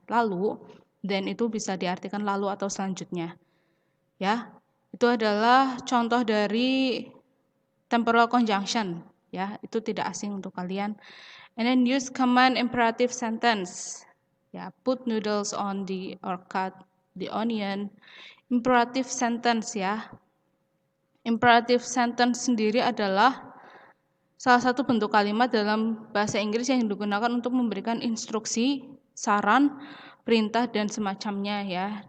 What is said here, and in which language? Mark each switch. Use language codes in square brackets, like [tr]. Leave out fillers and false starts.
[id] Lalu, then itu bisa diartikan lalu atau selanjutnya. Ya, itu adalah contoh dari temporal conjunction ya, itu tidak asing untuk kalian. [en] And then use command imperative sentence ya, put noodles on the or cut the onion. [id] Imperative sentence ya, imperative sentence sendiri adalah salah satu bentuk kalimat dalam bahasa Inggris yang digunakan untuk memberikan instruksi, saran, perintah dan semacamnya ya.